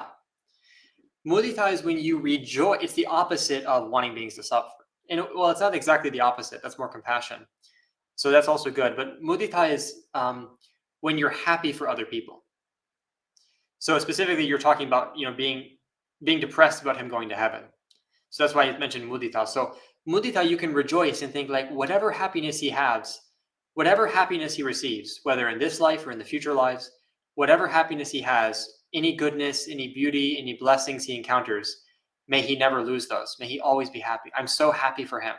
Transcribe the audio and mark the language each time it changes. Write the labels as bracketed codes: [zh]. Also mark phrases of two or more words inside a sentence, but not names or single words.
[en] Mudita is when you rejoice. It's the opposite of wanting beings to suffer. And well, it's not exactly the opposite. That's more compassion. So that's also good. But mudita is when you're happy for other people. So specifically, you're talking about being being depressed about him going to heaven. So that's why I mentioned mudita. So mudita, you can rejoice and think like whatever happiness he has, whatever happiness he receives, whether in this life or in the future lives, whatever happiness he has, any goodness, any beauty, any blessings he encounters, may he never lose those. May he always be happy. I'm so happy for him.